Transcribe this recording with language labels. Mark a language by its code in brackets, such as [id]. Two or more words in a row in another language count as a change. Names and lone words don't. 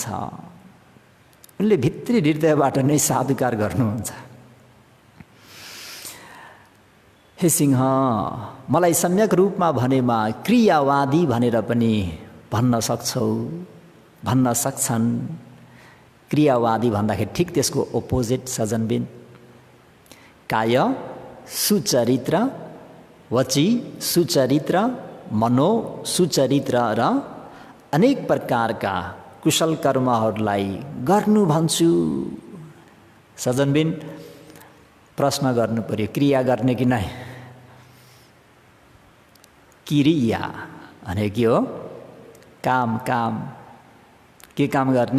[ne] उनले भित्री हृदयबाट नै साधुकार गर्नुहुन्छ। हे सिंह, मलाई सम्यक रूपमा भनेमा क्रियावादी भनेर पनि भन्न सक्छौ, भन्न सक्छन्। क्रियावादी भन्दाखेरि ठिक त्यसको अपोजिट सजनबिन। काय सुचरित्र, वची सुचरित्र, मनो सुचरित्र र अनेक प्रकारका कुशल कर्महरूलाई गर्नु भन्छु। सजनबिन, प्रश्न गर्नु पर्यो, क्रिया गर्ने कि नै? क्रिया भने के हो? काम। काम के काम गर्ने?